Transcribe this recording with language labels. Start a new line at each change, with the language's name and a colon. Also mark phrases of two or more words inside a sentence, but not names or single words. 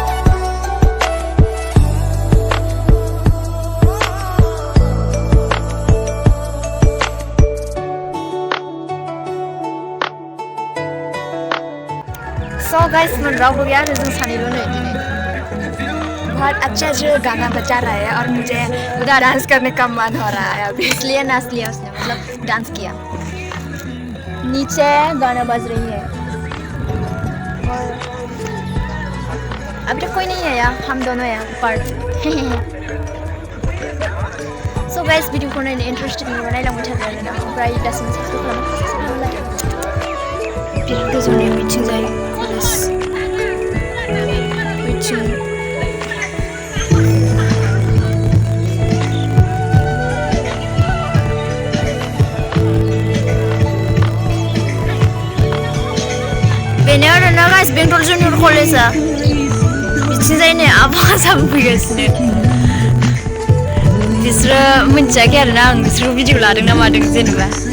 English: So guys
Bodo: मन रावबो गैया आरो जों सानैल' नै दिनै
Hindi: बहुत अच्छा जो गाना बजा रहा है और मुझे उधर डांस करने का मन हो रहा है अभी इसलिए नाच लिया उसने मतलब डांस किया नीचे गाना बज रही है और अभी तक कोई नहीं है यार हम दोनों हैं ऊपर
English: So guys
Bodo: वीडियो को नायनो इंटरेस्टेड मोनोबा नायलांबाय थादो आरोना ओमफ्राय दासिम साबस्क्राइब खालामनानै बिराद गोजौनि मिटिं जायो मिटिं बेनो आरोना गाइस बेंटल जुनियर कलेजआ बिथिंजाय नै आबासाबो फैगासिनो बिसोरो मिन्थियाखै आरोना आं बिसोरखौ भिडिअ लादों ना मादों जेनेबा